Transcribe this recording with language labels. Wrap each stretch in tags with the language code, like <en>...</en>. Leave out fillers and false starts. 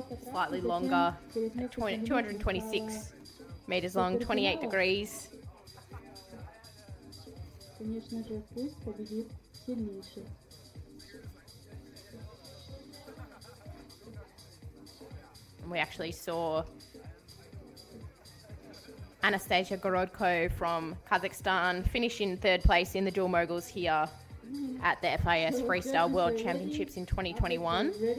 <en>Slightly longer, 226 meters long, 28 degrees.</en> <ru>Конечно же, пусть победит сильнейший.</ru> <en>We actually saw Anastasia Gorodko from Kazakhstan finish in 3rd place in the dual moguls here at the FIS Freestyle World Championships in 2021.</en>